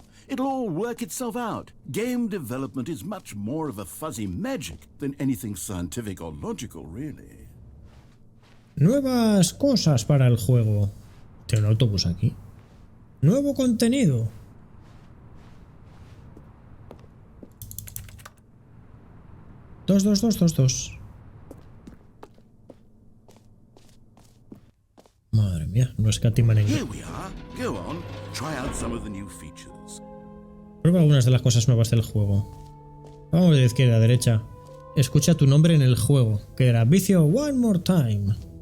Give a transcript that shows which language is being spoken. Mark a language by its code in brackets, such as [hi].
[en] It'll all work itself out. Game development is much more of a fuzzy magic than anything scientific or logical, really. [es] Nuevas cosas para el juego. Tiene un autobús aquí. Nuevo contenido. Dos. Madre mía, no escatiman en [en] Here we are. Go on, try out some of the new features. [es] Prueba algunas de las cosas nuevas del juego. Vamos de izquierda a derecha. Escucha tu nombre en el juego, que era Vicio One More Time.